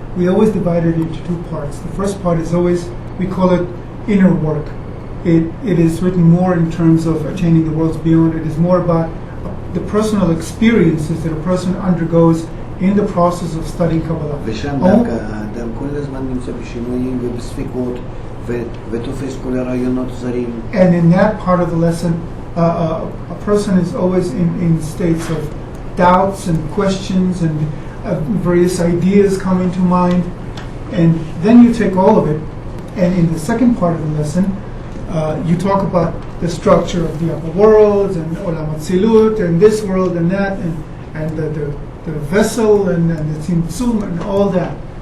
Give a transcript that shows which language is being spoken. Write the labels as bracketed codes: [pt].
[en] we always divide it into two parts. The first part is always, we call it inner work. It is written more in terms of attaining the worlds beyond. It is more about the personal experiences that a person undergoes in the process of studying Kabbalah. [he] ושם דווקא האדם כל הזמן נמצא בשינויים ובספיקות ותופס כל הרעיונות זרים. [en] And in that part of the lesson, a person is always in states of doubts and questions and various ideas come into mind. And then you take all of it, and in the second part of the lesson, you talk about the structure of the upper worlds and Olam Atzilut and this world and that and the vessel and the Tzimtzum and all that.